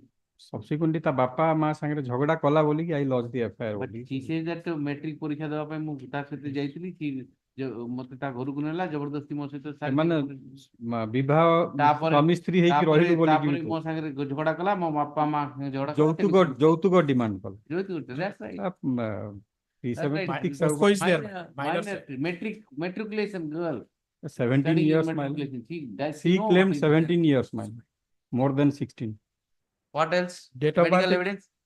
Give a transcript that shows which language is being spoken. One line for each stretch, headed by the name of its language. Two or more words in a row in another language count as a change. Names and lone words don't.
English: Subsequently,
Odia: ତା ବାପା ମା ସାଙ୍ଗରେ ଝଗଡା କଲା ବୋଲିକି
English: I lodged the FIR But
Odia: ବୋଲି.
English: he says that metric
Odia: ପରୀକ୍ଷା ଦେବା ପାଇଁ ମୁଁ ତା ସହିତ ଯାଇଥିଲି, ମତେ ତା ଘରକୁ ନେଲା, ଜବରଦସ୍ତି ମୋ ସହିତ ସେମାନେ ବିବାହ ସ୍ୱାମୀ ସ୍ତ୍ରୀ ହେଇକି ରହିଲୁ ବୋଲିକି ତାପରେ ମୋ ସାଙ୍ଗରେ ଝଗଡା କଲା, ମୋ ବାପା ମା ଝଗଡା ଯୌତୁକ ଡିମାଣ୍ଡ କଲା.
English: That's right. 376 matriculation girl. 17 years, my lord. She claimed 17 years, my lord. More than 16. What else? Date of Medical birth. evidence?